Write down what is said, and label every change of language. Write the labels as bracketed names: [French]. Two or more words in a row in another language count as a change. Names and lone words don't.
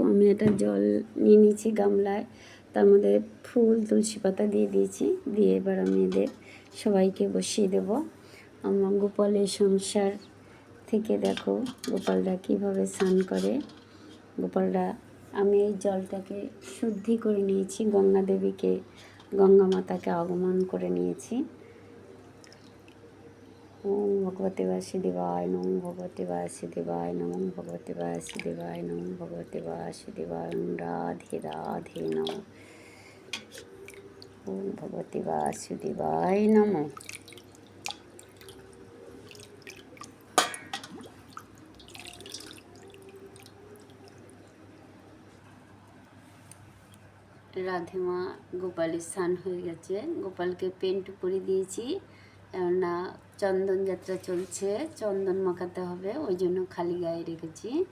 [Bangla] আমি এটা জল নিয়ে নিয়েছি গামলায়, তার মধ্যে ফুল তুলসী পাতা দিয়ে দিয়েছি, দিয়ে এবার আমি এদের সবাইকে বসিয়ে দেব। আমার গোপালের সংসার থেকে দেখো গোপালরা কীভাবে স্নান করে। গোপালরা আমি এই জলটাকে শুদ্ধি করে নিয়েছি, গঙ্গা দেবীকে, গঙ্গা মাতাকে আগমন করে নিয়েছি। [Sanskrit] ওম ভগবতে বাসুদেবায় নমঃ, ভগবতে বাসুদেবায় নমঃ, ভগবতে বাসুদেবায় নমঃ, ভগবতে বাসুদেবায় রাধে রাধে নমঃ। ওম ভগবতে বাসুদেবায় নমঃ। [Bangla] রাধে মা গোপালের স্নান হয়ে গেছে, গোপালকে পেন্ট করে দিয়েছি, কেননা চন্দন যাত্রা চলছে, চন্দন মাখাতে হবে, ওই জন্য খালি গায়ে রেখেছি।